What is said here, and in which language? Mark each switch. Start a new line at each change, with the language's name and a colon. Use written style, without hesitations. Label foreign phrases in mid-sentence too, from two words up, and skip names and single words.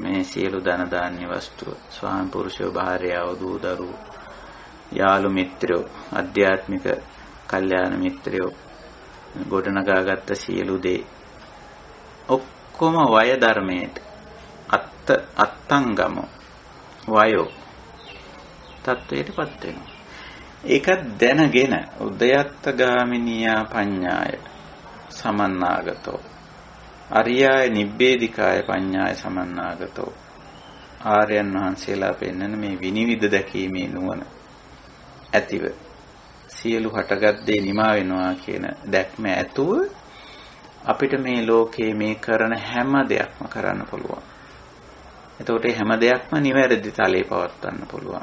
Sinhala: මේ සියලු ධන දාන්‍ය වස්තු, ස්වාම පුරුෂයෝ, භාර්යාව, දූ දරුවෝ, යාළු මිත්‍රයෝ, අධ්‍යාත්මික කල්යාණ මිත්‍රයෝ, ගොඩනගාගත්ත සියලු දේ ඔක්කොම වය ධර්මයට අත්තංගම වයෝ තත්වයටපත් වෙනවා. ඒක දැනගෙන
Pali: උදයත්තගාමිනියා පඤ්ඤාය සමන්නාගතෝ, අරියාය නිබ්බේධිකාය පඤ්ඤාය සමන්නාගතෝ.
Sinhala: ආර්යයන් වහන්සේලා පෙන්වන මේ විනිවිද දැකීමේ නුවණ ඇතිව සියලු හටගත් දේ නිමා වෙනවා කියන දැක්ම ඇතුව අපිට මේ ලෝකේ මේ කරන හැම දෙයක්ම කරන්න පුළුවන්. එතකොට හැම දෙයක්ම නිවැරදි තලයේ පවත්වන්න පුළුවන්.